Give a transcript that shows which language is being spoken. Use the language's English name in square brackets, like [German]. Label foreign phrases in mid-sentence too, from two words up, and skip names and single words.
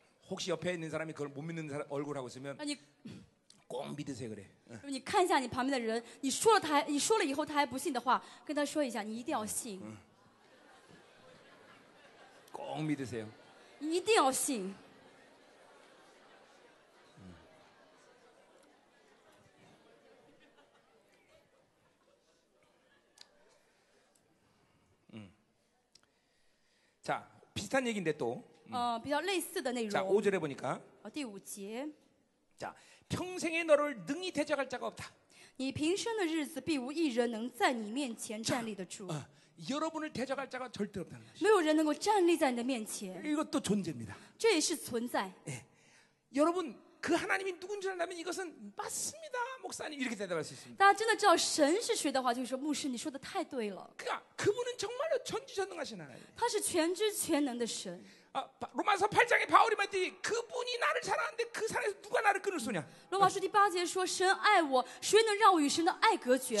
[Korean] 혹시 옆에 있는 사람이 그걸 못 믿는 얼굴 하고 있으면 [Chinese] 那你 [Korean] 꼭 믿으세요 그래. [Chinese] 如果你看一下你旁边的人，你说了以后他还不信的话，跟他说一下，你一定要信， [Korean] 꼭 믿으세요. [Chinese] 你一定要信。 [Korean] 자, 비슷한 얘기인데 또. [Chinese] 比较类似的内 [Korean] 자, [Chinese] 容。 [Korean] 5절에 보니까 [Chinese] 第5节， [Korean] 자, 평생에 너를 능히 대적할 자가 없다. [Chinese] 你平生的日子必无一人能在你面前站立得住， [Korean] 여러분을 대적할 자가 절대 없다는 것이. [Chinese] 没有人能够站立在你的面前， [Korean] 이것도 존재입니다. [Chinese] 这也是存在。 [Korean] 여러분 그 하나님이 누군지 알려면 이것은 맞습니다, 목사님 이렇게 대답할 수 있습니다. [Chinese] 大家真的知道神是谁的话，就说牧师，你说的太对了， [Korean] 그러니까 그분은 정말로 전지전능하신 하나님. [Chinese] 他是全知全能的神。 [Korean] 로마서 8장에 바울이 말했더니 그분이 나를 사랑하는데 그 사랑에서 누가 나를 끊을 수냐? [Chinese] 罗马书第8节说：“神爱我，谁能让我与神的爱隔绝呢？”